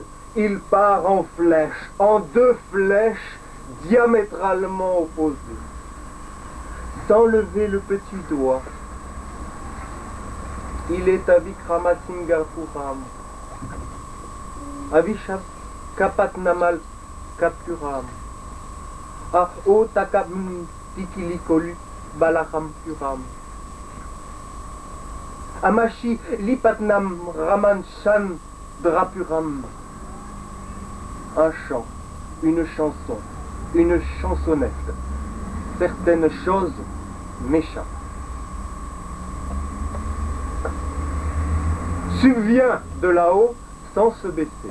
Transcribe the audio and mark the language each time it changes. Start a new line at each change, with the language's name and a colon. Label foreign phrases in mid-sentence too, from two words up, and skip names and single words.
French: Il part en flèche, en deux flèches diamétralement opposées. Sans lever le petit doigt, il est à Vikramasingapuram, à Vishakapatnamal Kapuram. Ah, o takam tikilikolu balaham puram. Amashi lipatnam ramanchan drapuram. Un chant, une chanson, une chansonnette. Certaines choses m'échappent. Subvient de là-haut sans se baisser.